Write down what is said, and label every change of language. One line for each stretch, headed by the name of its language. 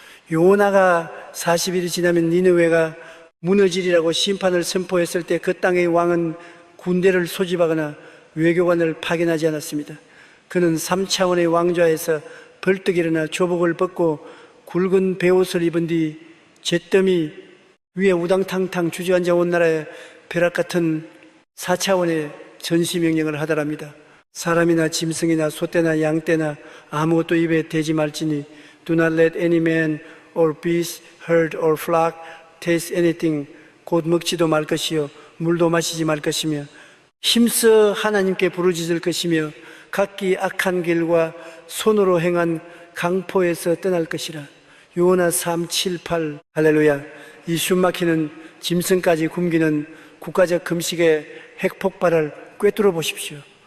Korean: 요나가 40일이 지나면 니느웨가 무너지리라고 심판을 선포했을 때 그 땅의 왕은 군대를 소집하거나 외교관을 파견하지 않았습니다. 그는 3차원의 왕좌에서 벌떡 일어나 조복을 벗고 굵은 베옷을 입은 뒤 잿더미 위에 우당탕탕 주저앉아 온 나라의 벼락같은 4차원의 전시명령을 하더랍니다. 사람이나 짐승이나 소떼나 양떼나 아무것도 입에 대지 말지니
English: Do not let any man or beast, herd or flock taste anything.
Korean: 곧 먹지도 말 것이요 물도 마시지 말 것이며 힘써 하나님께 부르짖을 것이며 각기 악한 길과 손으로 행한 강포에서 떠날 것이라. 요나 3, 7, 8 할렐루야. 이 숨막히는 짐승까지 굶기는 국가적 금식의 핵폭발을 꿰뚫어 보십시오.